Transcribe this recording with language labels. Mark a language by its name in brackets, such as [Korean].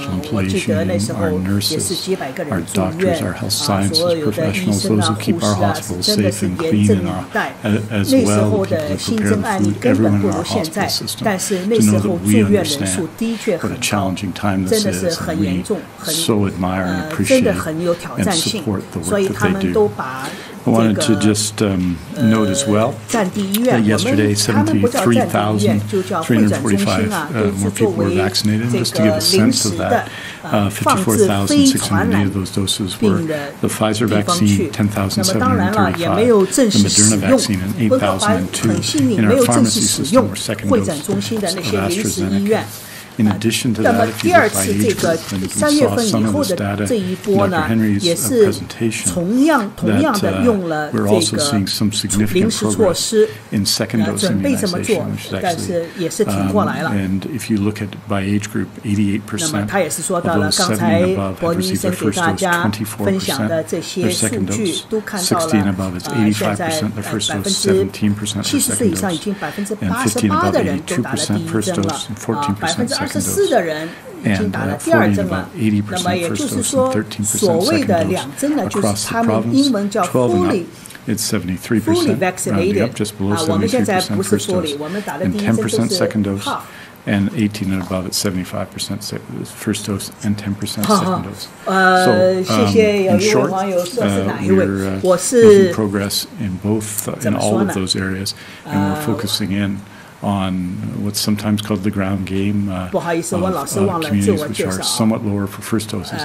[Chinese] 我记得那时候也是几百个人住院，所有的医生啊、护士啊，是真的是严阵以待。那时候的新增案例根本不如现在，但是那时候住院人数的确很高，真的是很严重，真的很有挑战性，所以他们。都把 [English] I wanted to just note as well that yesterday 73,345 more people were vaccinated. Just to give a sense of that, 54,600 of those doses were the Pfizer vaccine, 10,735, the Moderna vaccine, and 8,002 in our pharmacy system were second dose of AstraZeneca. In addition to that, if you look by age group, and we saw some of this data in Dr. Henry's presentation, that we're also seeing some significant progress in second dose immunization, which is actually, and if you look at by age group, 88% of those 70 and above have received their first dose, 24% their second dose, 60 and above, it's 85% their first dose, 17% their second dose, and 50 and above, 82% first dose, and 14% second. [Chinese] 24的人已经打了第2针了，那么也就是说，所谓的2针呢，就是他们英文叫 [English] fully vaccinated [Chinese] 我们现在不是 fully， 我们打的第1针就是 half。 [English] And 18 and above, it's 75% first dose and 10% second dose. So, in short, we're making progress in all of those areas, and we're focusing in on what's sometimes called the ground game of communities which are somewhat lower for first doses.